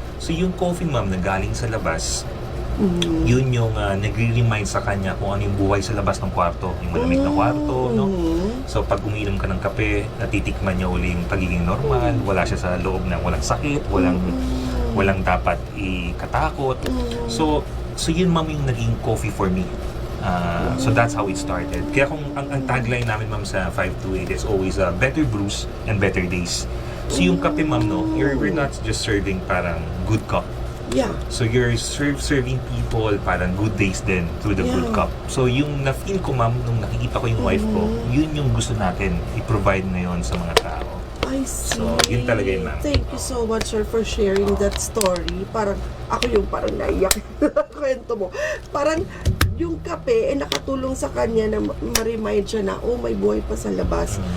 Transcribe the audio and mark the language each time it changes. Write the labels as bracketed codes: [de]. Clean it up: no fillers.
[tl] So, yung coffee, ma'am, na galing sa labas, yun yung nagre-remind sa kanya kung ano yung buhay sa labas ng kwarto, yung malamig na kwarto, no? So, pag uminom ka ng kape, natitikman niya uli yung pagiging normal, wala siya sa loob na walang sakit, walang dapat ikatakot. So yun, ma'am, yung naging [en] coffee for me. So that's how it started. [tl] Kaya kung ang [en] tagline [tl] namin, ma'am, sa [en] 528 is always better brews and better days. So [tl] yung kape, ma'am, no, [en] we're not just serving [tl] parang [en] good cup. Yeah. So you're serving people [tl] parang [en] good days [tl] din [en] through the good cup. [tl] So yung na-feel ko, ma'am, nung nakikita ko yung wife ko, yun yung gusto natin i-provide ngayon sa mga tao. [en] I see. [tl] So, yun talaga yun, ma'am. [en] Thank you so much, sir, for sharing that story. [tl] Parang, ako yung parang naiyak kwento mo. Parang, yung kape, nakatulong sa kanya na ma-remind siya na, may buhay pa sa labas.